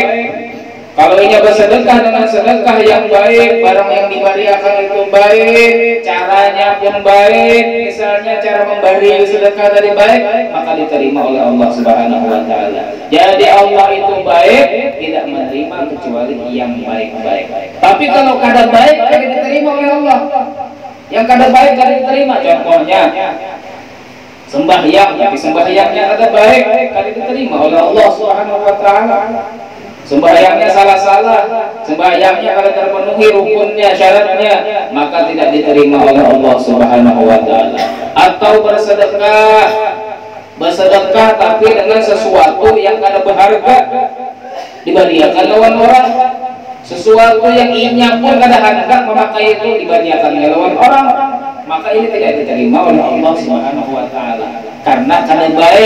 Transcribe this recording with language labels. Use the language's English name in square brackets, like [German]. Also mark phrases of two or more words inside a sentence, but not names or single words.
[Indonesian] Kalau ini bersedekah dengan sedekah yang baik, barang yang diberikan itu baik, caranya pun baik, misalnya cara memberi sedekah dari baik, maka diterima oleh Allah Subhanahu wa ta'ala. Jadi Allah itu baik, tidak menerima kecuali yang baik-baik. [Banjar] Tapi kalau kada baik, kada diterima oleh Allah. Yang kada baik kada diterima. [Indonesian] Contohnya sembahyang, tapi sembahyangnya [Banjar] kada baik, kada diterima [Indonesian] oleh Allah Subhanahu wa ta'ala. Sembahyangnya salah-salah, sembahyangnya kalau terpenuhi rukunnya, syaratnya, maka tidak diterima oleh Allah Subhanahu wa ta'ala. Atau bersedekah tapi dengan sesuatu yang kada berharga, diberikan lawan orang. Sesuatu yang inya pun kada hendak memakai itu diberikan lawan orang, maka ini tidak diterima oleh Allah Subhanahu wa ta'ala karena [Banjar] kada baik.